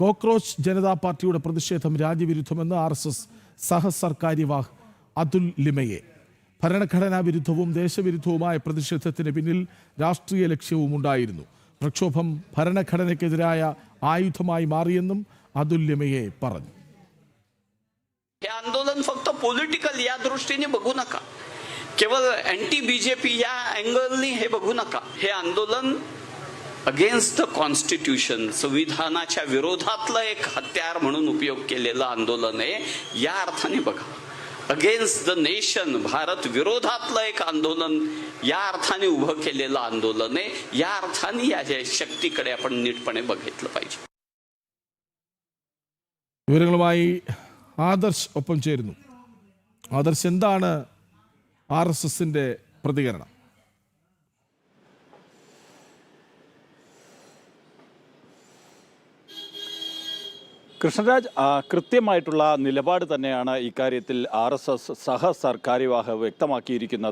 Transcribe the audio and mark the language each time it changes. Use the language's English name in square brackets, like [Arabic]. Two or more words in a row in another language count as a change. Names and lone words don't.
[Malayalam] കോക്രോച്ച് ജനതാ പാർട്ടിയുടെ പ്രതിഷേധം രാജ്യവിരുദ്ധമെന്ന് RSS സഹസർക്കാര്യവാഹ് അതുൽ ലിമയെ. ഭരണഘടനാ വിരുദ്ധവും ദേശവിരുദ്ധവുമായ പ്രതിഷേധത്തിന് പിന്നിൽ രാഷ്ട്രീയ ലക്ഷ്യവും ഉണ്ടായിരുന്നു. പ്രക്ഷോഭം ഭരണഘടനയ്ക്കെതിരായ ആയുധമായി മാറിയെന്നും അതുൽ ലിമയെ പറഞ്ഞു. [Marathi] हे आंदोलन फक्त पॉलिटिकल या दृष्टीने बघू नका, केवळ अँटी बीजेपी या अँगलनी हे बघू नका. हे आंदोलन [English] against the constitution, [Marathi] संविधानाच्या विरोधातलं एक हत्यार म्हणून उपयोग केलेलं आंदोलन आहे. या अर्थाने बघा, [English] against the nation, [Marathi] भारत विरोधातलं एक आंदोलन या अर्थाने उभं केलेलं आंदोलन आहे. या अर्थाने या शक्तीकडे आपण नीटपणे बघितलं पाहिजे. [Malayalam] വിവരങ്ങളുമായി ആദർശ് ഒപ്പം ചേരുന്നു. ആദർശ്, എന്താണ് RSSന്റെ പ്രതികരണം? കൃഷ്ണരാജ്, കൃത്യമായിട്ടുള്ള നിലപാട് തന്നെയാണ് ഇക്കാര്യത്തിൽ RSS സഹസർക്കാര്യവാഹ് വ്യക്തമാക്കിയിരിക്കുന്നത്.